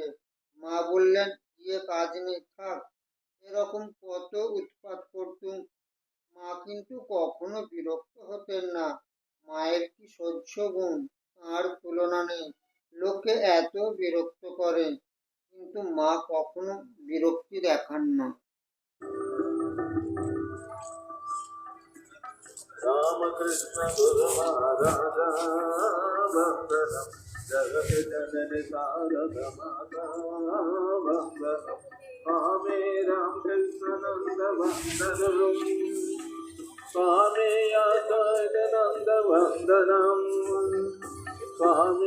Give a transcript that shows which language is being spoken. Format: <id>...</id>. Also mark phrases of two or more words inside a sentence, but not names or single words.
<bn>মা বললেন, গিয়ে কাজ নেই, থাক। এরকম কত উৎপাত করতুম। মা কিন্তু কখনো বিরক্ত হতেন না। মায়ের কি সহ্য গুণ, তার তুলনা নেই। লোকে এত বিরক্ত করে, কিন্তু মা কখনো বিরক্তি দেখান না।</bn> <sa>रामकृष्ण गुरु महाराज वन्दनं जगत जननि तारक माता वन्दनं स्वामी रामकृष्णानन्द वन्दनं स्वामी अद्वैतानन्द वन्दनं स्वामी</sa>